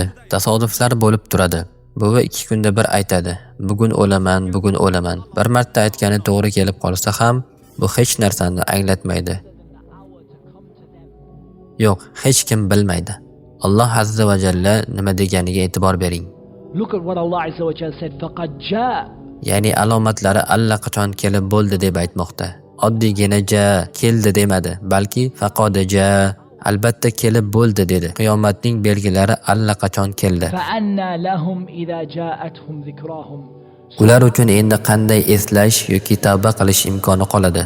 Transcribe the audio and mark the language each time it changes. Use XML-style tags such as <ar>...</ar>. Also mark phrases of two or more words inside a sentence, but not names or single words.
<uz>Tasodiflar bo'lib turadi. Buvi 2 kunda bir aytadi: Bugun o'laman, bugun o'laman. Bir marta aytgani to'g'ri kelib qolsa ham, bu hech narsani anglatmaydi. Yo'q, hech kim bilmaydi. Alloh</uz> <ar>عز وجل</ar> <uz>nima deganiga e'tibor bering.</uz> <en>Look at what Allah</en> <ar>عز وجل</ar> <en>said,</en> <ar>فقد جاء.</ar> <uz>Ya'ni alomatlari allaqachon kelib bo'ldi deb aytmoqda. Oddiygina ja keldi demadi, balki</uz> <ar>فقد جاء,</ar> <uz>albatta kelib bo'ldi dedi. Qiyomatning belgilari allaqachon keldi.</uz> <ar>فأنى لهم إذا جاءتهم ذكراهم.</ar> <uz>Ular uchun endi qanday eslash yoki tavba qilish imkoni qoladi?</uz>